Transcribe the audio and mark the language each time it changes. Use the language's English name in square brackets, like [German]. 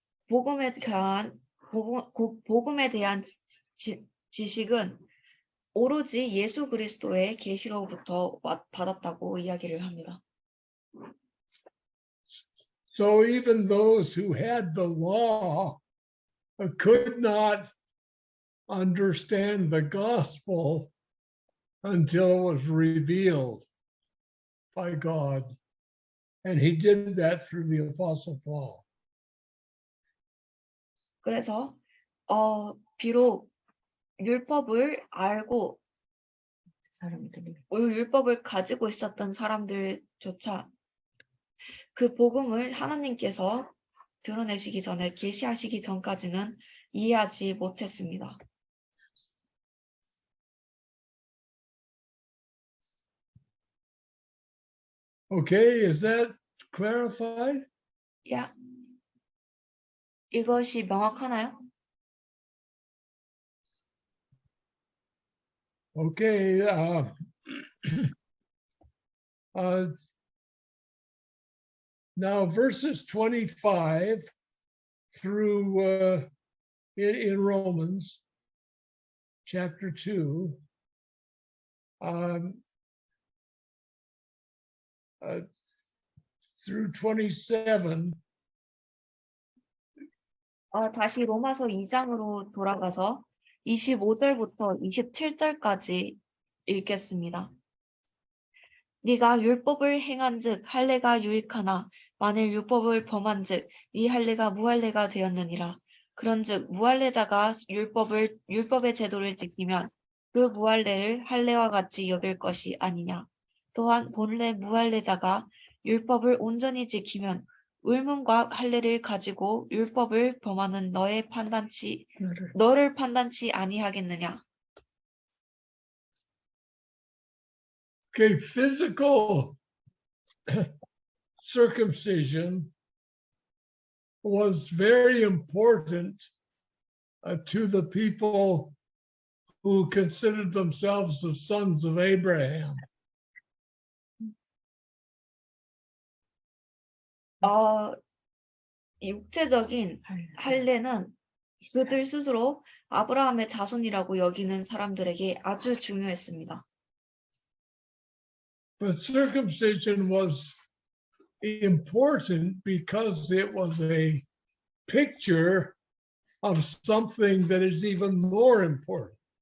[Korean] 복음에 대한 지식은 오로지 예수 그리스도의 계시로부터 받았다고 이야기를 합니다. [English] So even those who had the law could not understand the gospel until it was revealed by God. And he did that through the Apostle Paul. [Korean] 그래서 비록 율법을 알고 사람들이 율법을 가지고 있었던 사람들조차 그 복음을 하나님께서 드러내시기 전에 계시하시기 전까지는 이해하지 못했습니다. [English] Okay, is that clarified? [Korean] 야, 이것이 명확하나요? [English] Okay. Now verses 25 through in Romans chapter 2 through 27. [Korean] 다시 로마서 2장으로 돌아가서 25절부터 27절까지 읽겠습니다. 네가 율법을 행한즉 할례가 유익하나 만일 율법을 범한즉 네 할례가 무할례가 되었느니라. 그런즉 무할례자가 율법의 제도를 지키면 그 무할례를 할례와 같이 여길 것이 아니냐. 또한 본래 무할례자가 율법을 온전히 지키면 의문과 할례를 가지고 율법을 범하는 너를 판단치 아니하겠느냐. [English] Okay, physical circumcision was very important to the people who considered themselves the sons of Abraham. [Korean] 육체적인 할례는 그들 스스로 아브라함의 자손이라고 여기는 사람들에게 아주 중요했습니다. [English] But circumcision was important because it was a picture of something that is even more important.